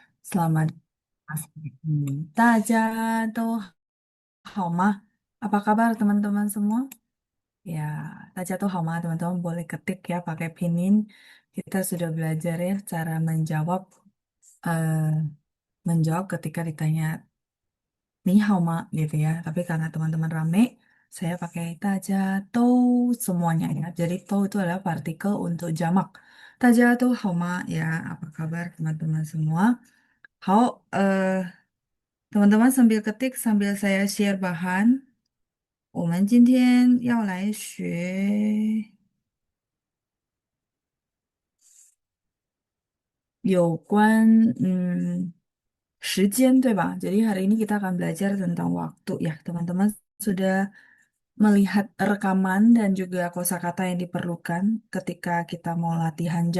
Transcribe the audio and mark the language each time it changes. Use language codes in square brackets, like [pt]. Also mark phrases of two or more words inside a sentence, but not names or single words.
[id] Selamat pagi. [zh] 大家都好吗? [id] Apa kabar teman-teman semua? Ya, [zh] 大家都好吗? [id] Teman-teman boleh ketik ya pakai pinin. Kita sudah belajar ya cara eh, menjawab ketika ditanya [zh] 你好吗 [id] gitu ya. Tapi karena teman-teman rame, saya pakai daja semuanya ya. Jadi itu adalah partikel untuk jamak. [zh] 大家都好吗? [id] Ya, apa kabar teman-teman semua? Hao, teman-teman sambil ketik sambil saya share bahan. [zh] 我们今天要来学有关时间，对吧? [id] Jadi hari ini kita akan belajar tentang waktu ya. Teman-teman sudah melihat rekaman dan juga kosakata yang diperlukan ketika kita mau latihan jam.